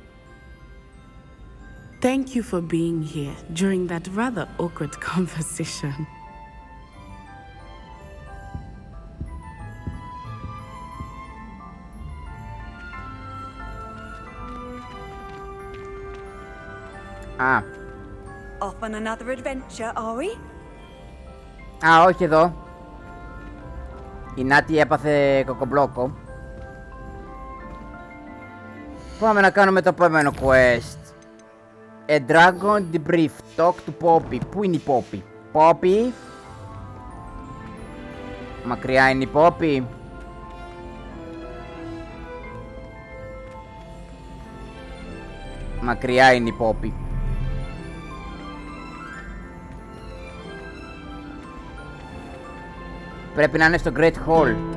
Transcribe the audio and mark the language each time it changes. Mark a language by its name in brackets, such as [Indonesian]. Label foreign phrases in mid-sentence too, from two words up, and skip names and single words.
[English] Thank you for being here during that rather awkward conversation. Off on another adventure, are we? [Greek] Όχι εδώ. Η Νάτι έπαθε κοκομπλόκο. Πάμε να κάνουμε το επόμενο quest. [English] A dragon debrief. Talk to Poppy. [Greek] Πού είναι η Poppy? Poppy. Μακριά είναι η Poppy. Μακριά είναι η Poppy. Πρέπει να είναι στο Great Hall.